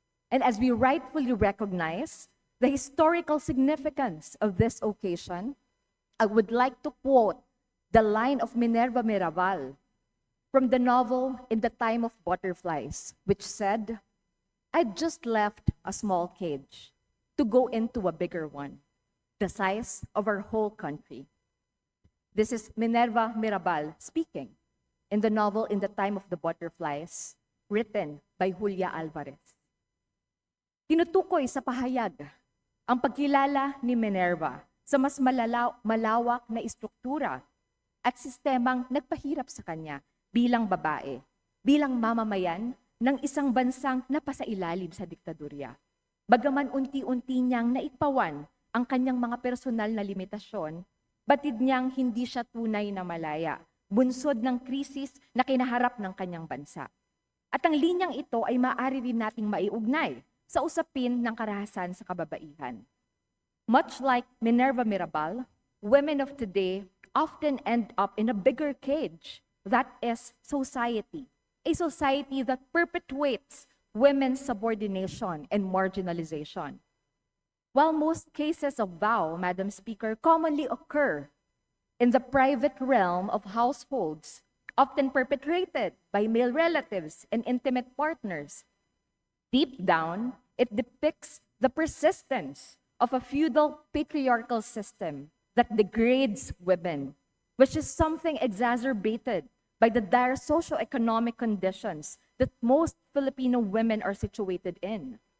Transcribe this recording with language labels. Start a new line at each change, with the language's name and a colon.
English: And as we rightfully recognize the historical significance of this occasion, I would like to quote the line of Minerva Mirabal from the novel In the Time of Butterflies, which said, "I just left a small cage to go into a bigger one, the size of our whole country." This is Minerva Mirabal speaking in the novel In the Time of the Butterflies, written by Julia Alvarez.
Filipino: Tinutukoy sa pahayag ang pagkilala ni Minerva sa mas malawak na istruktura at sistemang nagpahirap sa kanya bilang babae, bilang mamamayan ng isang bansang napasailalim sa diktadurya. Bagaman unti-unti niyang naikpawan ang kanyang mga personal na limitasyon, batid niyang hindi siya tunay na malaya, bunsod ng krisis na kinaharap ng kanyang bansa. At ang linyang ito ay maaari rin nating maiugnay sa usapin ng karahasan sa kababaihan.
English: Much like Minerva Mirabal, women of today often end up in a bigger cage, that is society. A society that perpetuates women's subordination and marginalization. While most cases of VAW, Madam Speaker, commonly occur in the private realm of households, often perpetrated by male relatives and intimate partners, deep down, it depicts the persistence of a feudal patriarchal system that degrades women, which is something exacerbated by the dire socioeconomic conditions that most Filipino women are situated in.